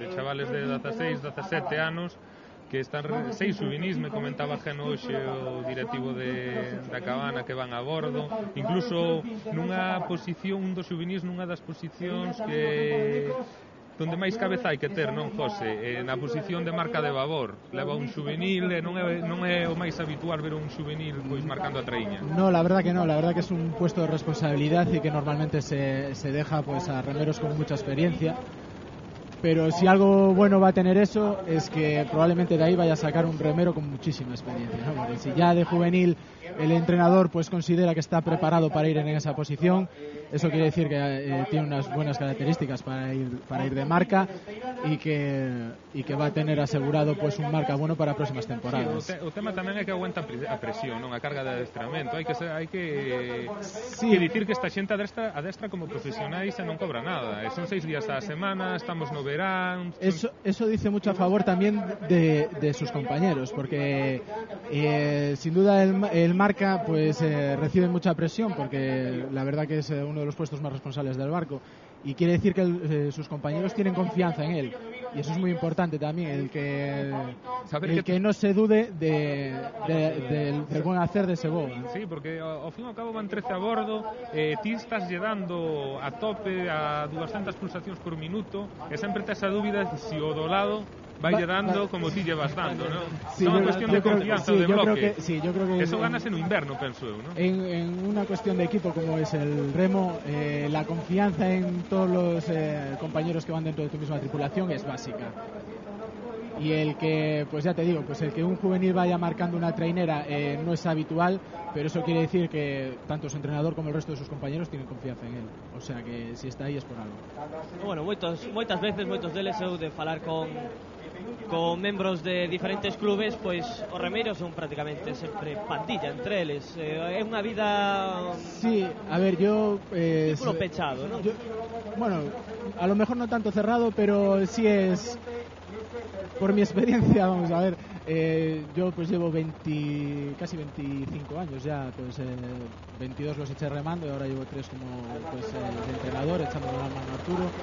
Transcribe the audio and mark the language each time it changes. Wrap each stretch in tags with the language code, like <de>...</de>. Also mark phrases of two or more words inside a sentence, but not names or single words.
<gl>De chavales de 16, 17 anos que están 6 xuvenís, me comentaba Geno hoxe o directivo da Cabana, que van a bordo, incluso nunha posición, un dos xuvenís nunha das posicións que donde máis cabeza hai que ter, non, José? Na posición de marca de babor leva un xuvenil, e non é o máis habitual ver un xuvenil pois marcando a traíña.</gl> <es>No, la verdad que no, la verdad que es un puesto de responsabilidad y que normalmente se deja pues a remeros con mucha experiencia. Pero si algo bueno va a tener eso, es que probablemente de ahí vaya a sacar un remero con muchísima experiencia, ¿no? Porque si ya de juvenil el entrenador pues considera que está preparado para ir en esa posición, eso quiere decir que tiene unas buenas características para ir de marca y que va a tener asegurado pues un marca bueno para próximas temporadas.</es> <gl>Sí, o tema tamén é que aguanta a presión, non? A carga de adestramento. Hai que dicir que esta xente adestra como profesionais e non cobra nada. Son 6 días á semana, estamos no verán.</gl> <es>Eso dice mucho a favor también de sus compañeros, porque sin duda el marca pues recibe mucha presión, porque la verdad que es uno de los puestos más responsables del barco, y quiere decir que sus compañeros tienen confianza en él, y eso es muy importante también, el que no se dude del buen hacer de ese boga.</es> <gl>Sí, porque ao fin e ao cabo van 13 a bordo, ti estás llegando a tope a 200 pulsacións por minuto, e sempre tes a dúbida de si o do lado vai dando como ti llevas dando, ¿no? Sí, é unha cuestión de confianza, de bloque.</gl> <es>Yo creo que</es> <gl>eso ganase no inverno, penso eu, ¿no?</gl> <es>En una cuestión de equipo como es el remo, la confianza en todos los compañeros que van dentro de tu misma tripulación es básica. Y el que, pues ya te digo, pues el que un juvenil vaya marcando una trainera no es habitual, pero eso quiere decir que tanto su entrenador como el resto de sus compañeros tienen confianza en él. O sea que si está ahí es por algo.</es> <gl>Bueno, moitas veces, moitos deles eu de falar con membros de diferentes clubes, pois os remeiros son prácticamente sempre pandilla entre eles. É unha vida...</gl> <es>Sí, a ver, yo...</es> <gl>círculo pechado, ¿no?</gl> <es>Bueno, a lo mejor no tanto cerrado, pero sí es... Por mi experiencia, vamos a ver, yo pues llevo casi 25 años ya, pues 22 los eché remando y ahora llevo 3 como pues de entrenador, echando la mano a Arturo.</es>